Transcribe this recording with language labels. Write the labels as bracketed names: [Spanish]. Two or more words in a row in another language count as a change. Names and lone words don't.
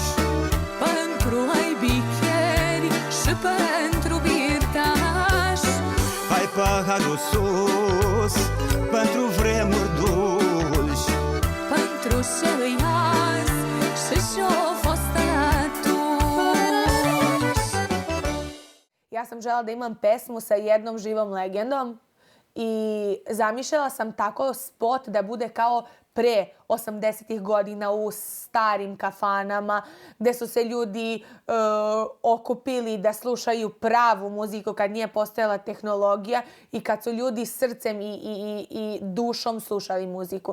[Romanian] pentru aibicheri și pentru birtaș. hai paharul sus pentru vremuri dulci, Pentru ce-i azi și ce-o fost atunci. [Serbian] Ja sam želela da imam pesmu sa jednom živom legendom i zamišljala sam tako spot da bude kao pre 80-ih godina u starim kafanama gde su se ljudi okupili da slušaju pravu muziku kad nije postojala tehnologija i kad su ljudi srcem i dušom slušali muziku.